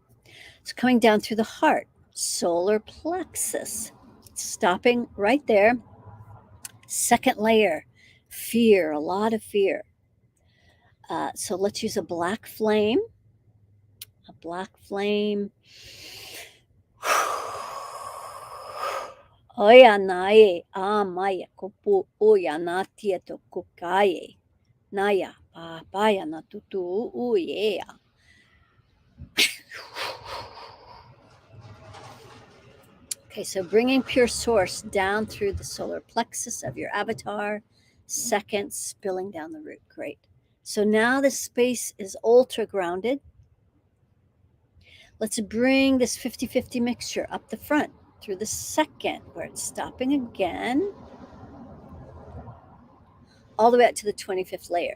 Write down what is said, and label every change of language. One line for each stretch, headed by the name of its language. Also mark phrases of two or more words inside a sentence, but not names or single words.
English: It's coming down through the heart, solar plexus, stopping right there. Second layer, fear, a lot of fear. So let's use a black flame. A black flame. Oya nae amaya kopu oya natia to kukaye. Naya papaya na tutu uyea. Okay, so bringing pure source down through the solar plexus of your avatar, second, spilling down the root. Great. So now the space is ultra grounded. Let's bring this 50-50 mixture up the front through the second, where it's stopping again, all the way up to the 25th layer.